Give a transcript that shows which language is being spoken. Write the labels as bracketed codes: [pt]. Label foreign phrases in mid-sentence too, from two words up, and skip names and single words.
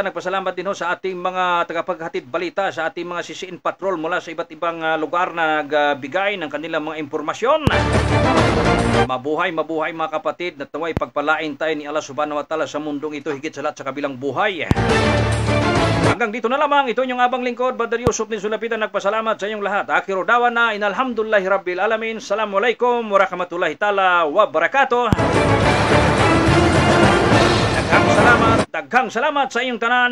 [tl] Nagpasalamat din sa ating mga tagapaghatid balita, sa ating mga CCN patrol mula sa iba't ibang lugar na nagbigay ng kanilang mga impormasyon. Mabuhay mga kapatid, at naway pagpalain tayo ni Allah [ar] سبحانه وتعالى [tl] sa mundong ito higit sa lahat sa kabilang buhay. Hanggang dito na lamang, ito yung abang lingkod, Brother Yusuf ni Sulapitan, nagpasalamat sa inyong lahat. [ar] آخر دعوانا أن الحمد لله رب العالمين. السلام عليكم ورحمة الله تعالى وبركاته. [ceb] Daghang salamat sa inyong tanan.